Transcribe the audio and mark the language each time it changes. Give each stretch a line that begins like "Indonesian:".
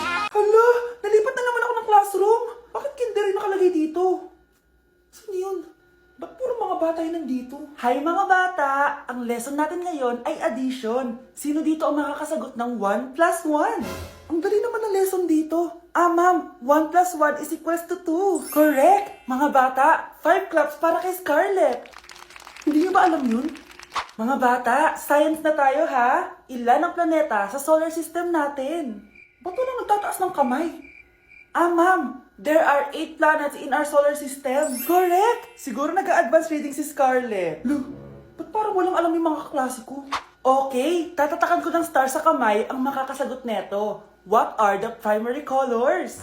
Filipino: Hala, nalipat na naman ako ng classroom. Bakit kinder yung nakalagay dito? Saan yun? Ba't puro mga bata yung nandito? Hi mga bata! Ang lesson natin ngayon ay addition. Sino dito ang makakasagot ng 1 plus 1? Ang dali naman ng lesson dito.
English: Ah ma'am, 1 plus 1 is equals to 2.
Filipino: Correct! Mga bata, 5 claps para kay Scarlett. Hindi niyo ba alam yun? Mga bata, science na tayo ha? Ilan ang planeta sa solar system natin? Ba't walang nagtataas ng kamay?
English: Ah, ma'am, there are 8 planets in our solar system.
Filipino: Correct! Siguro nag-a-advance reading si Scarlett. Lo, ba't parang walang alam yung mga kaklase ko? Okay, tatatakan ko ng star sa kamay ang makakasagot neto.
English: What are the primary colors?